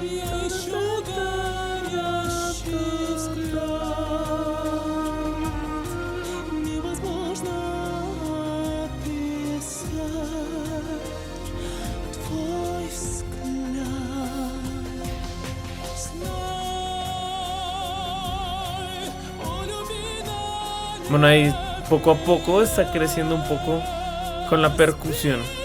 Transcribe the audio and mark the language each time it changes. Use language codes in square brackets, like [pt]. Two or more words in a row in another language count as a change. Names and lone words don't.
[ru] Я ищу горящий взгляд. Невозможно описать твой взгляд. Знай, о любви [es] Bueno, ahí poco a poco está creciendo un poco con la percusión.